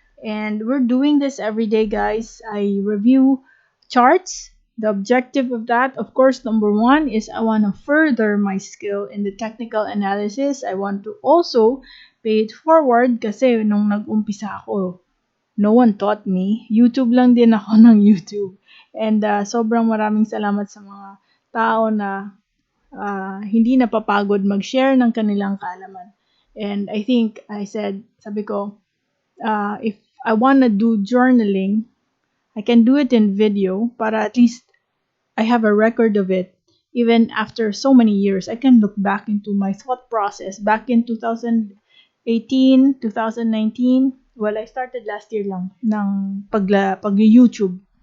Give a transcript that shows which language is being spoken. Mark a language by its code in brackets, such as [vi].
[en] And we're doing this every day, guys. I review charts. The objective of that, of course, number one is I want to further my skill in the technical analysis. I want to also pay it forward [tl] kasi nung nag-umpisa ako, [en] no one taught me. [tl] YouTube lang din ako ng YouTube. And sobrang maraming salamat sa mga tao na hindi napapagod mag-share ng kanilang kaalaman. [en] And I think sabi ko, if I want to do journaling, I can do it in video para at least I have a record of it. Even after so many years, I can look back into my thought process. Back in 2018, 2019, well, I started last year [tl] lang ng pag-YouTube.